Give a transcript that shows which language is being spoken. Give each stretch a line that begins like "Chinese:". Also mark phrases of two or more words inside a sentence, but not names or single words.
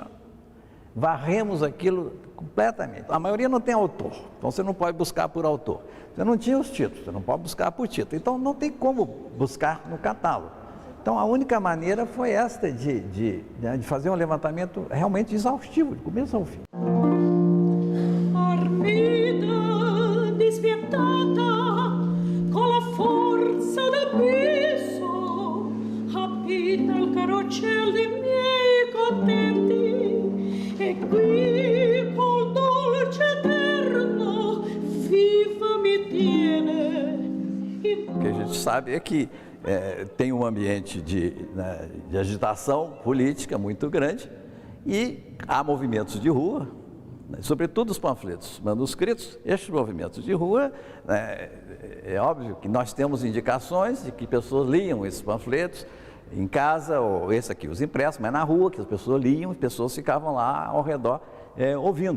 Portuguese: Varremos aquilo completamente. A maioria não tem autor, então você não pode buscar por autor. Você não tinha os títulos, você não pode buscar por título. Então não tem como buscar no catálogo. Então, a única maneira foi esta de fazer um levantamento realmente exaustivo, de começo ao fim.
Italian: Armida, despietada, con la forza d'abisso, abita il carrocello dei miei contenti, e qui col dolce eterno viva mi tiene.
Portuguese: O que a gente sabe é que tem um ambiente de agitação política muito grande e há movimentos de rua, sobretudo os panfletos manuscritos. Estes movimentos de rua, é óbvio que nós temos indicações de que pessoas liam esses panfletos em casa, ou esse aqui, os impressos, mas na rua, que as pessoas liam e pessoas ficavam lá ao redor ouvindo.